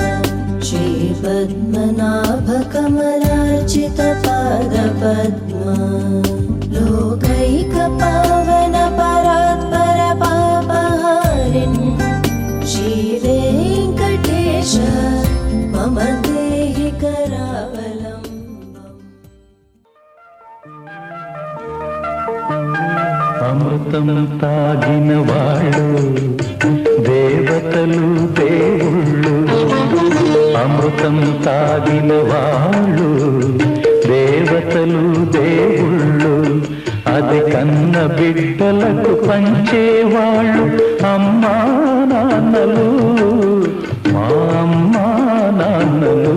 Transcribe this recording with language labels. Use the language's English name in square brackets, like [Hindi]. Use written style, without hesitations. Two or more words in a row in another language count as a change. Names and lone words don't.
[Sanskrit] श्रीपद्मनाभ कमलार्चित पादपद्मा लोकैक पावन परात्पर पापहारिन् श्रीवेङ्कटेश मम देहि करावलम्बम्। [Telugu] అమృతం తాగిన వాళ్ళు దేవతలు దేవుళ్ళు, అమృతం తాగిన వాళ్ళు దేవతలు దేవుళ్ళు, అది కన్న బిడ్డలకు పంచేవాళ్ళు అమ్మా నాన్నలు, మా అమ్మా నాన్నలు.